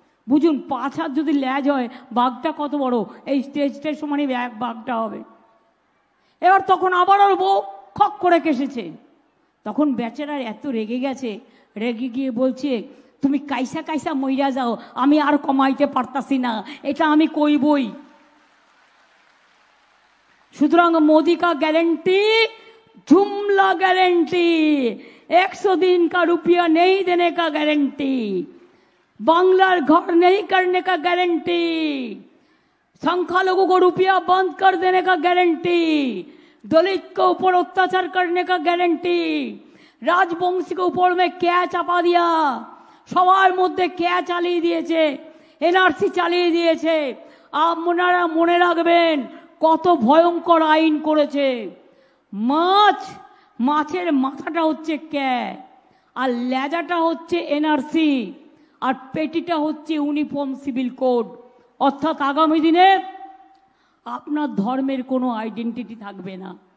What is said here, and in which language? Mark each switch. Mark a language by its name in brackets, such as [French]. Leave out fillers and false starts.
[Bangla] বুঝুন, 5 হাত যদি ল্যাজ হয়, বাঘটা কত বড়, এই স্টেজটার সমানই বাঘটা হবে। এবার তখন আবার ওর বউ খক করে কেসেছে। তখন বেচারার এত রেগে গেছে, রেগে গিয়ে বলছে, তুমি কাইসা কাইসা মইরা যাও, আমি আর কমাইতে পারতাছি না, এটা আমি কইবই। [Hindi] সুতরাং মোদি কা গ্যারেন্টি, जुमला गारंटी, 100 दिन का रुपया नहीं देने का गारंटी, बांग्लार घर नहीं करने का गारंटी, संख्यालघु को रुपया बंद कर देने का गारंटी, दलित के ऊपर अत्याचार करने का गारंटी, राजवंशी के ऊपर में क्या चापा दिया, [Bangla] সবার মধ্যে কে চালিয়ে দিয়েছে, [Hindi] এনআরসি চালিয়ে দিয়েছে। [Bangla] আপনারা মনে রাখবেন কত ভয়ঙ্কর আইন করেছে। মাছের মাথাটা হচ্ছে কে, আর লেজাটা হচ্ছে এনআরসি, আর পেটিটা হচ্ছে ইউনিফর্ম সিভিল কোড। অর্থাৎ আগামী দিনে আপনার ধর্মের কোনো আইডেন্টিটি থাকবে না।